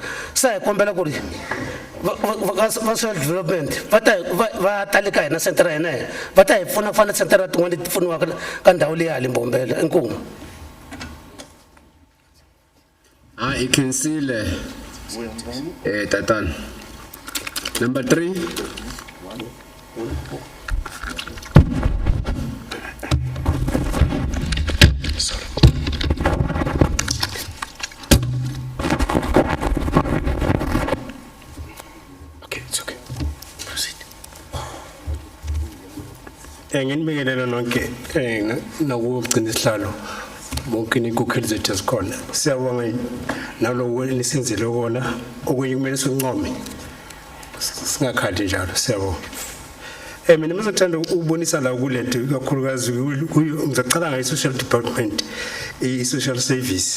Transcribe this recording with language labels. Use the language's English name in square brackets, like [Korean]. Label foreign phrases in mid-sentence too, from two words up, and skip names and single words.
[Tsonga] Se hi kombela ku ri va [English] social development [Tsonga] va tale ka hina sentara ya hina va ta hi pfuna ku fana sentara tin'wana leti pfuniwaka ka ndhawu leyi ya le Mbombela. Inkomu. Ikhensile Tatan. [English] Number 3. Okay, it's okay. Proceed. [Zulu] Nginibingelele nonke nakugcina isihlalo bonke inkokheli zethu ezikhona. Siyabonga nalo nisenzile kona okunye kumele sincome. Singakhali njalo siyabonga. Mina ngizothanda ukubonisa la kulento kakhulukazi ngicacala ngayo [English] social department social service.